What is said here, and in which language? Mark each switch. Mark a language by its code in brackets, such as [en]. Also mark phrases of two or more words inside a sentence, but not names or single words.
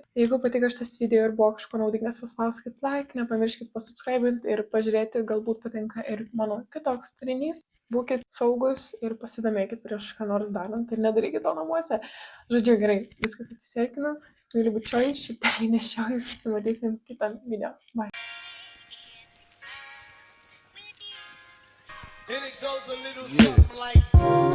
[lt] Jeigu patiko šitas video ir buvo kažko naudingas, paspauskit like, nepamirškit pasubscribint ir pažiūrėti, galbūt patinka ir mano kitoks turinys. Būkit saugus ir pasidomėkit prieš ką nors darant ir nedarykit to namuose. Žodžiu, gerai, viskas, atsisveikinu. Myliu bučioju, šiptelį nešioju, susimatysim kitam video. Bye. [en] And it goes a little something like